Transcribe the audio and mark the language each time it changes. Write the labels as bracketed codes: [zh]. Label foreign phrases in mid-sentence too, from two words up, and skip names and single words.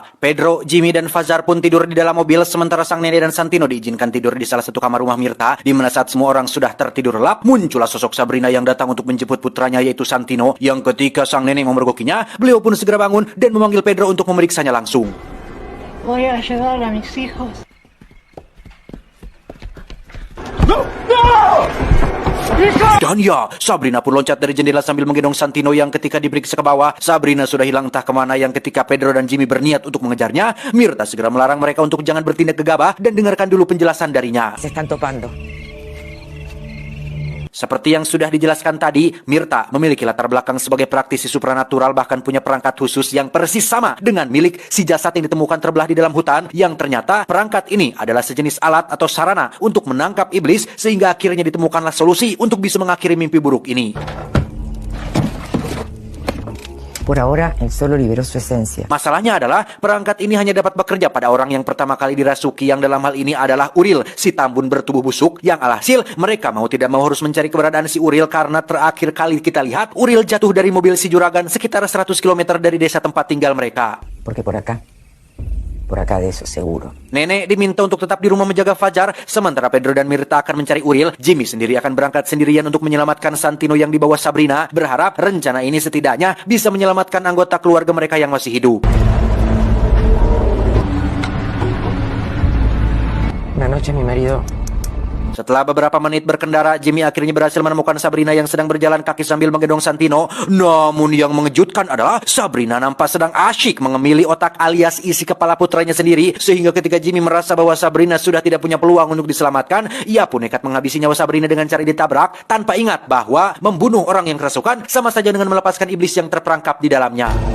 [id] Pedro, Jimmy, dan Fazar pun tidur di dalam mobil, sementara sang nenek dan Santino diizinkan tidur di salah satu kamar rumah Mirta, di mana saat semua orang sudah tertidur lelap, muncullah sosok Sabrina yang datang untuk menjemput putranya yaitu Santino, yang ketika sang nenek memergokinya, beliau pun segera bangun dan memanggil Pedro untuk memeriksanya langsung. [es] Voy a llevar a mis hijos. [id] Dan ya, Sabrina pun loncat dari jendela sambil menggendong Santino yang ketika diperiksa ke bawah, Sabrina sudah hilang entah kemana. Yang ketika Pedro dan Jimmy berniat untuk mengejarnya, Mirta segera melarang mereka untuk jangan bertindak gegabah dan dengarkan dulu penjelasan darinya. [es] Se están topando. [id] Seperti yang sudah dijelaskan tadi, Mirta memiliki latar belakang sebagai praktisi supranatural, bahkan punya perangkat khusus yang persis sama dengan milik si jasad yang ditemukan terbelah di dalam hutan, yang ternyata perangkat ini adalah sejenis alat atau sarana untuk menangkap iblis, sehingga akhirnya ditemukanlah solusi untuk bisa mengakhiri mimpi buruk ini. [es] Por ahora, él solo liberó su esencia. [id] Masalahnya adalah perangkat ini hanya dapat bekerja pada orang yang pertama kali dirasuki, yang dalam hal ini adalah Uril, si tambun bertubuh busuk, yang alhasil mereka mau tidak mau harus mencari keberadaan si Uril karena terakhir kali kita lihat Uril jatuh dari mobil si juragan sekitar 100 km dari desa tempat tinggal mereka. [es] Porque por acá de eso seguro. [id] Nenek diminta untuk tetap di rumah menjaga Fajar, sementara Pedro dan Mirta akan mencari Uril. Jimmy sendiri akan berangkat sendirian untuk menyelamatkan Santino yang dibawa Sabrina, berharap rencana ini setidaknya bisa menyelamatkan anggota keluarga mereka yang masih hidup. [es] Una noche mi marido [id] Setelah beberapa menit berkendara, Jimmy akhirnya berhasil menemukan Sabrina yang sedang berjalan kaki sambil menggendong Santino. Namun yang mengejutkan adalah Sabrina nampak sedang asyik mengemili otak alias isi kepala putranya sendiri, sehingga ketika Jimmy merasa bahwa Sabrina sudah tidak punya peluang untuk diselamatkan, ia pun nekat menghabisi nyawa Sabrina dengan cara ditabrak, tanpa ingat bahwa membunuh orang yang kerasukan sama saja dengan melepaskan iblis yang terperangkap di dalamnya.